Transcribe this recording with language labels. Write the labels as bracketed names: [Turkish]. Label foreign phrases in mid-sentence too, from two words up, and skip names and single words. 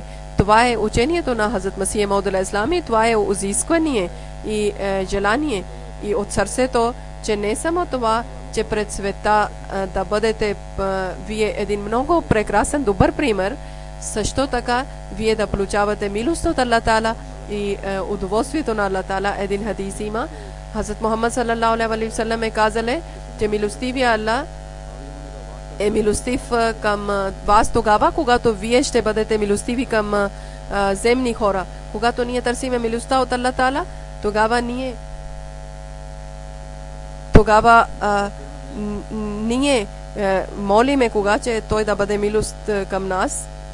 [Bulgarian] Това е учението на Хазрат Масия Мауд алейхиссалам и това е изискване и желание и от сърцето, че не само това, че пред света да бъдете вие един много прекрасен, добър пример, също така вие да получавате милост от [Arabic] الله تعالى [Bulgarian] и удоволствието на [Arabic] الله تعالى. [Bulgarian] Един хадис има. Хазрат Мухаммад [Arabic] صلى الله عليه وسلم [Bulgarian] е казали, че милостивия Аллах е милостив към вас тогава, когато вие ще бъдете милостиви към земни хора. Когато ние търсиме милостта от [Arabic] الله تعالى, [Bulgarian] тогава ние молиме кога че той да бъде милост към нас.